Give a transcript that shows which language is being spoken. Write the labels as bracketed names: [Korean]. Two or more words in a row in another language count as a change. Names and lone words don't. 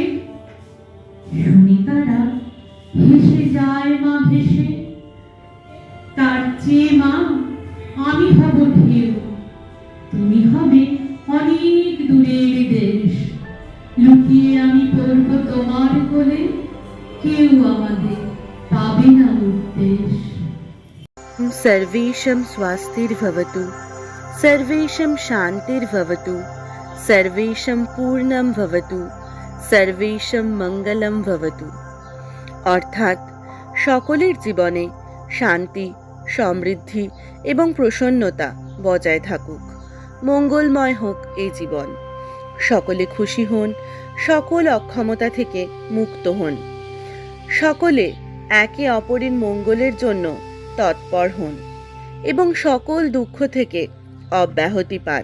[Bangla] শুনি তারা ভেসে যায় মা ভেসে, তার চেয়ে মা আমি হব ঢেউ, তুমি হবে অনেক দূরের দেশ। লুকিয়ে আমি পড়ব তোমার কোলে, কেউ আমাদের পাবে না উদ্দেশ। [Sanskrit] सर्वेषां स्वास्तिर्भवतु, सर्वेषां शान्तिर्भवतु, सर्वेषां पूर्णं भवतु, सर्वेषां মঙ্গলম ভবতু। [Bangla] অর্থাৎ সকলের জীবনে শান্তি, সমৃদ্ধি এবং প্রসন্নতা বজায় থাকুক, মঙ্গলময় হোক এই জীবন, সকলে খুশি হন, সকল অক্ষমতা থেকে মুক্ত হন, সকলে একে অপরের মঙ্গলের জন্য তৎপর হন এবং সকল দুঃখ থেকে অব্যাহতি পান।